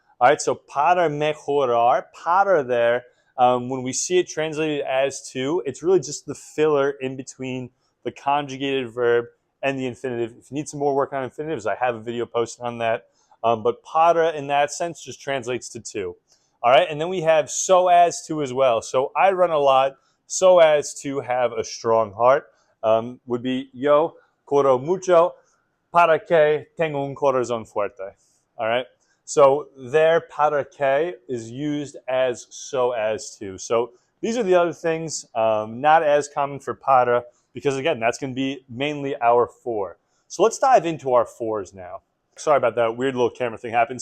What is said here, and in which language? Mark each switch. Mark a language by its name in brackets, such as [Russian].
[English] All right, so para mejorar, para there, when we see it translated as to, it's really just the filler in between the conjugated verb and the infinitive. If you need some more work on infinitives, I have a video posted on that. But para in that sense just translates to. All right, and then we have so as to as well. So I run a lot, so as to have a strong heart. [Spanish] Would be yo corro mucho para que tengo un corazón fuerte. [English] All right, so there para que is used as so as to. So these are the other things, not as common for para, because again, that's going to be mainly our for. So let's dive into our fors now. Sorry about that weird little camera thing happened.